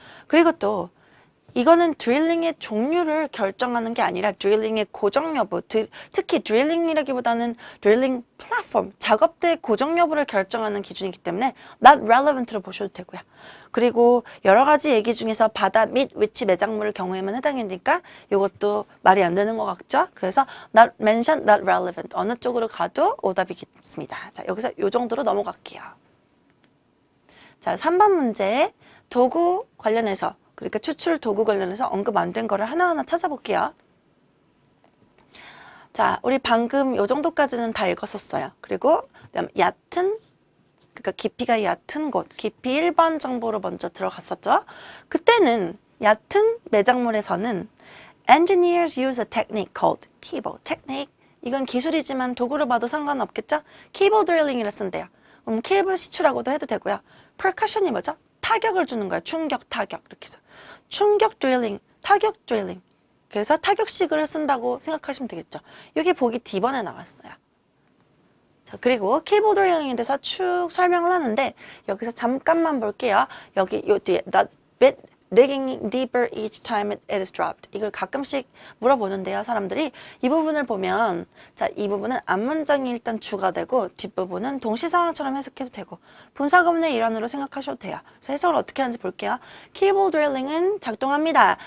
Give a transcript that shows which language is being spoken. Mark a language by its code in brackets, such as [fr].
[ko] 그리고 또 이거는 드릴링의 종류를 결정하는 게 아니라 드릴링의 고정 여부, 특히 드릴링이라기보다는 드릴링 플랫폼, 작업대의 고정 여부를 결정하는 기준이기 때문에 [en] not relevant [ko] 로 보셔도 되고요. 그리고 여러 가지 얘기 중에서 바다 및 위치 매장물의 경우에만 해당이니까 이것도 말이 안 되는 것 같죠? 그래서 [en] not mentioned, not relevant. [ko] 어느 쪽으로 가도 오답이겠습니다. 자, 여기서 이 정도로 넘어갈게요. 자, 3번 문제 도구 관련해서 그러니까 추출 도구 관련해서 언급 안 된 거를 하나하나 찾아볼게요. 자, 우리 방금 요 정도까지는 다 읽었었어요. 그리고 얕은, 그러니까 깊이가 얕은 곳, 깊이 1번 정보로 먼저 들어갔었죠. 그때는 얕은 매장물에서는 [en] engineers use a technique called cable technique. [ko] 이건 기술이지만 도구로 봐도 상관없겠죠? cable drilling이라 쓴대요. 그럼 케이블 시추라고도 해도 되고요. percussion이 뭐죠? 타격을 주는 거예요. 충격, 타격 이렇게 해서 충격 드릴링, 타격 드릴링. 그래서 타격식을 쓴다고 생각하시면 되겠죠. 이게 보기 D번에 나왔어요. 자, 그리고 케이블 드릴링에 대해서 쭉 설명을 하는데 여기서 잠깐만 볼게요. 여기 요 뒤에 [en] that bit digging deeper each time it is dropped. [ko] 이걸 가끔씩 물어보는데요. 사람들이 이 부분을 보면 자, 이 부분은 앞문장이 일단 주가 되고 뒷부분은 동시상황처럼 해석해도 되고 분사구문의 일환으로 생각하셔도 돼요. 그래서 해석을 어떻게 하는지 볼게요. 케이블 드릴링은 작동합니다.